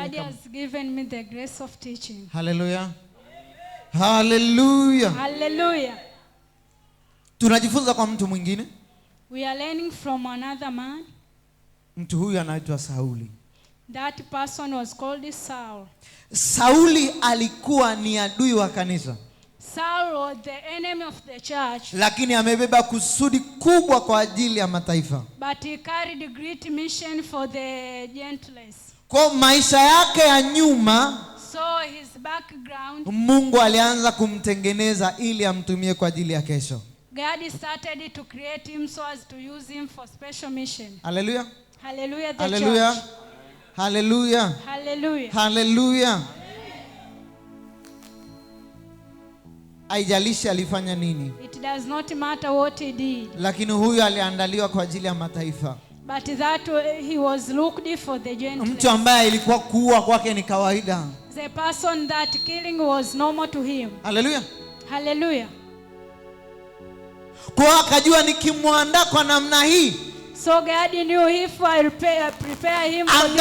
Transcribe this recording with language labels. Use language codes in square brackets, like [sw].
[en] God has given me the grace of teaching. [sw] Haleluya. Haleluya. [en] Hallelujah. [sw] Tunajifunza kwa mtu mwingine. [en] We are learning from another man. [sw] Mtu huyu anaitwa Sauli. [en] That person was called Saul. [sw] Sauli alikuwa ni adui wa kanisa, [en] Saul was the enemy of the church, [sw] lakini amebeba kusudi kubwa kwa ajili ya mataifa. [en] but he carried a great mission for the Gentiles. [sw] Kwa maisha yake ya nyuma, [en] So his background, [sw] Mungu alianza kumtengeneza ili amtumie kwa ajili ya kesho. [en] God started to create him so as to use him for special mission. [sw] Haleluya. [en] Hallelujah, the [sw] Haleluya. [en] church. [sw] Haleluya. [en] Hallelujah. [sw] Haleluya. Haijalishi alifanya nini, [en] It does not matter what he did, [sw] lakini huyu aliandaliwa kwa ajili ya mataifa. [en] but that he was looked for the Gentiles. [sw] Mtu ambaye ilikuwa kuua kwake ni kawaida. [en] The person that killing was normal to him. [sw] Haleluya. [en] Hallelujah. [sw] Kwa akajua nikimwandaa kwa namna hii, [en] So God knew if I prepare him for this